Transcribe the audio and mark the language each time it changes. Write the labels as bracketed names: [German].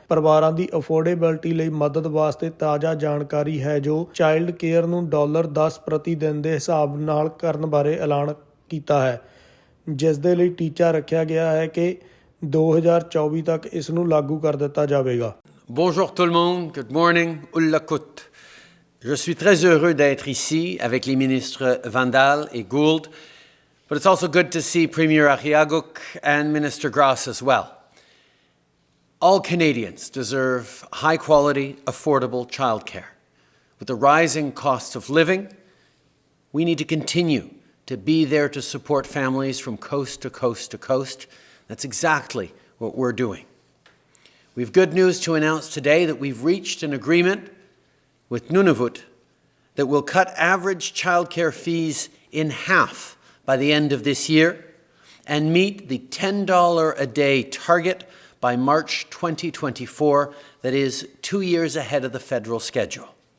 [Punjabi] ਪਰਿਵਾਰਾਂ ਦੀ ਅਫੋਰਡੇਬਿਲਟੀ ਲਈ ਮਦਦ ਵਾਸਤੇ ਤਾਜ਼ਾ ਜਾਣਕਾਰੀ ਹੈ ਜੋ ਚਾਈਲਡ ਕੇਅਰ ਨੂੰ $10 ਪ੍ਰਤੀ ਦਿਨ ਦੇ ਹਿਸਾਬ ਨਾਲ ਕਰਨ ਬਾਰੇ ਐਲਾਨ ਕੀਤਾ ਹੈ, ਜਿਸ ਦੇ ਲਈ ਟੀਚਾ ਰੱਖਿਆ ਗਿਆ ਹੈ ਕਿ 2024 ਤੱਕ ਇਸ ਨੂੰ ਲਾਗੂ ਕਰ ਦਿੱਤਾ ਜਾਵੇਗਾ। [French] Bonjour tout le monde, [English] good morning, [French] Ullakut. Je suis très heureux d'être ici avec les ministres Vandal et Gould, [English] but it's also good to see Premier Achiaguk and Minister Grass as well. All Canadians deserve high-quality, affordable childcare. With the rising cost of living, we need to continue to be there to support families from coast to coast to coast. That's exactly what we're doing. We have good news to announce today that we've reached an agreement with Nunavut that will cut average childcare fees in half by the end of this year and meet the $10 a day target by March 2024, that is 2 years ahead of the federal schedule.